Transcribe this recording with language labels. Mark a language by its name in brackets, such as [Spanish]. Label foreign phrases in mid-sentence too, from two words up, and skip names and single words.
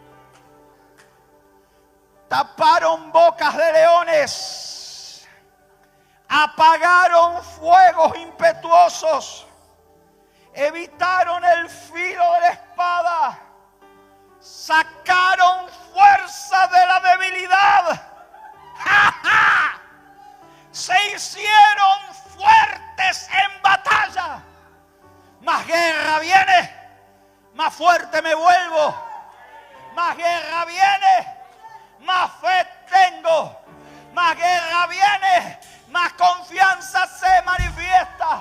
[Spanish] Taparon bocas de leones, apagaron fuegos impetuosos, evitaron el filo de la espada, sacaron fuerza de la debilidad. ¡Ja, ja! Se hicieron fuertes en batalla. Más guerra viene, más fuerte me vuelvo. Más guerra viene, más fe tengo. Más guerra viene, más confianza se manifiesta.